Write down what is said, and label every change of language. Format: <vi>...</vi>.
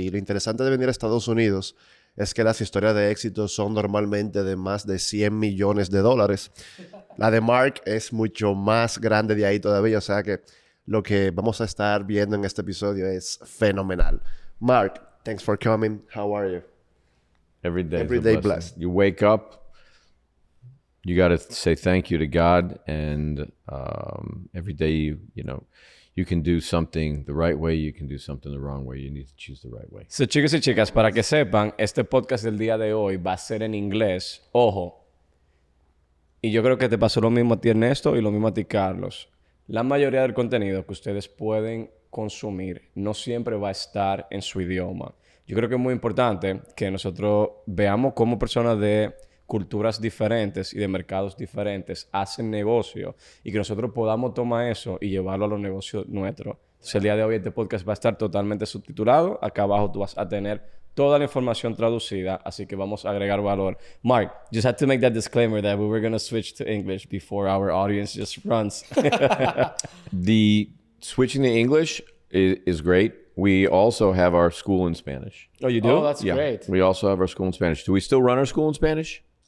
<es>Y lo interesante de venir a Estados Unidos es que las historias de éxito son normalmente de más de $100 millones. La de Mark es mucho más grande de ahí todavía, o sea que lo que vamos a estar viendo en este episodio es fenomenal.</es> <en>Mark, thanks for coming. How are you? Every day blessed. You wake up, you got to say thank you to God, and every day you can do something the right way, you can do something the wrong way. You need to choose the right way.</en> <es>So, chicos y chicas, para que sepan, este podcast del día de hoy va a ser en inglés. Ojo. Y yo creo que te pasó lo mismo a ti, Ernesto, y lo mismo a ti, Carlos. La mayoría del contenido que ustedes pueden consumir no siempre va a estar en su idioma. Yo creo que es muy importante que nosotros veamos cómo personas de culturas diferentes y de mercados diferentes hacen negocio y que nosotros podamos tomar eso y llevarlo a los negocios nuestros. Entonces, el día de hoy este podcast va a estar totalmente subtitulado. Acá abajo tú vas a tener toda la información traducida, así que vamos a agregar valor.</es> <en>Mark, just had to make that disclaimer that we were going to switch to English before our audience just runs. The switching to English is great. We also have our school in Spanish. Oh, you do? Oh, that's great. We also have our school in Spanish. Do we still run our school in Spanish?</en>